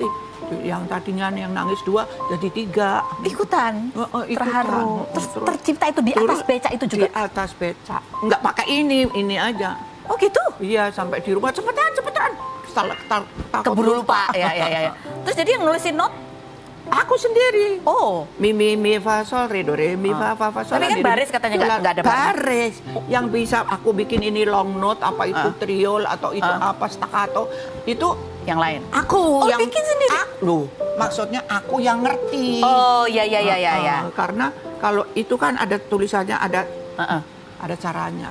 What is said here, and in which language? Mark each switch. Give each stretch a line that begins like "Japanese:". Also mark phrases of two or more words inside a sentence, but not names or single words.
Indonesian: Yang tadinya yang nangis 2 jadi 3. Ikutan? Terharu. Terus tercipta itu di atas beca itu juga? Di atas beca. Nggak pakai ini aja. Oh gitu? Iya, sampai di rumah cepetan. Keburu lupa. Ya. Terus jadi yang nulisin not? Aku sendiri. Oh. Mi fa sol re do re mi fa sol. Tapi kan baris katanya nggak ada baris. Yang bisa aku bikin ini
English: long note,
Indonesian: apa itu triol atau itu apa staccato itu yang lain. Aku yang bikin sendiri. Maksudnya aku yang ngerti. Oh ya. Karena kalau itu kan ada tulisannya, ada caranya.